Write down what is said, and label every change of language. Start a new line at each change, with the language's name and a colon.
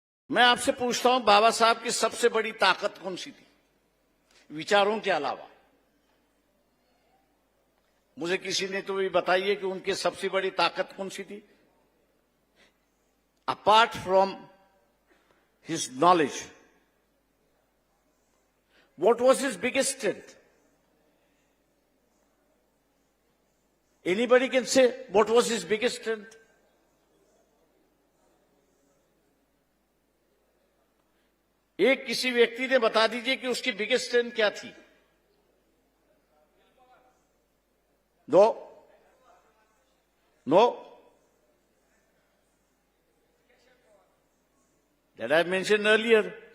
Hindi: मैं आपसे पूछता हूं, बाबा साहब की सबसे बड़ी ताकत कौन सी थी विचारों के अलावा? मुझे किसी ने तो भी बताइए कि उनकी सबसे बड़ी ताकत कौन सी थी?
English: Apart from his knowledge, what was his biggest strength? Anybody can say what was his biggest strength?
Hindi: एक किसी व्यक्ति ने बता दीजिए कि उसकी
English: biggest strength
Hindi: क्या थी।
English: No, that I mentioned earlier.